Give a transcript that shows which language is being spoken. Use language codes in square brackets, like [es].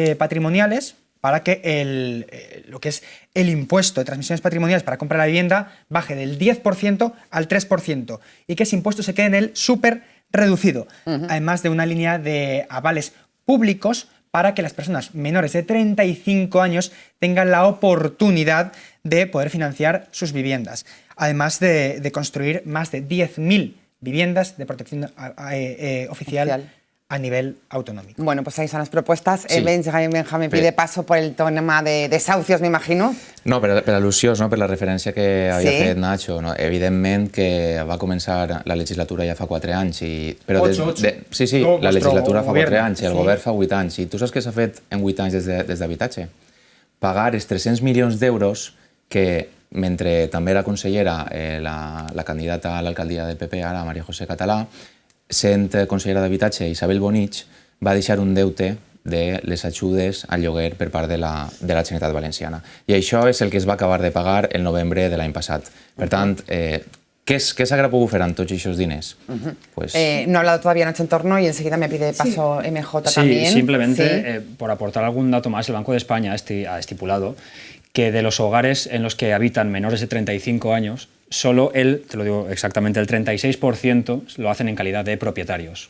[es] patrimoniales, para que lo que es el impuesto de transmisiones patrimoniales para comprar la vivienda baje del 10% al 3% y que ese impuesto se quede en el súper reducido, además de una línea de avales públicos para que las personas menores de 35 años tengan la oportunidad de poder financiar sus viviendas, además de construir más de 10.000 viviendas de protección oficial a nivel autonómico. Bueno, pues ahí están las propuestas. Sí. Benjamín pide paso por el tema de desahucios, me imagino. [ca] No, per al·lusions, no? Per la referència que havia fet Nacho. No? Evidentment que va començar la legislatura ja fa 4 anys. Però sí, la legislatura fa 4 anys i el govern fa 8 anys. I tu saps què s'ha fet en 8 anys des d'habitatge? Pagar els 300 milions d'euros que, mentre també era consellera la candidata a l'alcaldia del PP, ara María José Catalá, sent consellera d'Habitatge, Isabel Bonich, va deixar un deute de les ajudes al lloguer per part de la Generalitat Valenciana. I això és el que es va acabar de pagar el novembre de l'any passat. Per tant, ¿qué s'haurà pogut fer amb tots aquests diners? [es] No ha hablado todavía Nacho en torno y enseguida me pide paso MJ también. Sí, simplemente por aportar algún dato más, el Banco de España ha estipulado que de los hogares en los que habitan menores de 35 años, solo te lo digo exactamente, el 36% lo hacen en calidad de propietarios.